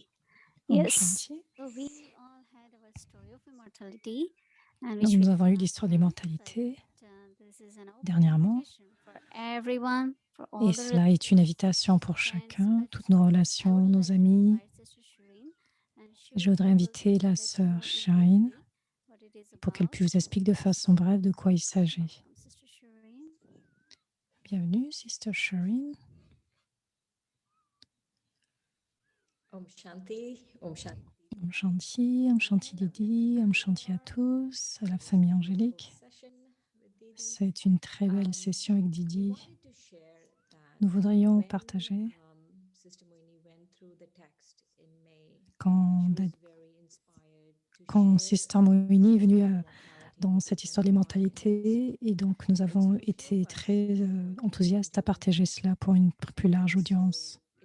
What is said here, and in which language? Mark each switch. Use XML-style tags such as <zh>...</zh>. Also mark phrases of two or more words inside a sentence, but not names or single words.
<sa>Om</sa> <en>Yes.</en> <sa>Shanti.</sa> <en>So we all had our story of immortality, and</en> <fr>Donc,</fr> <en>which we</en> <fr>nous avons eu</fr> <en>found</en> <fr>l'histoire</fr> <en>out</en> <fr>d'immortalité</fr> <en>that, this is an open</en> <fr>dernièrement.</fr> <en>invitation for everyone, for</en> <fr>Et</fr> <en>all the</en> <fr>cela est une invitation pour chacun, toutes nos relations, nos amis. Je voudrais inviter la sœur Shireen pour qu'elle puisse vous expliquer de façon brève de quoi il s'agit. Bienvenue, Sister Shireen.</fr> <sa>Om Shanti, Om Shanti. Om Shanti</sa> <fr>Didi,</fr> <sa>Om Shanti</sa> <fr>à tous, à la famille angélique. C'est une très belle session avec Didi. Nous voudrions partager quand Sister Moini est venue dans cette histoire de l'immortalité, et donc nous avons été très enthousiastes à partager cela pour une plus large audience.</fr>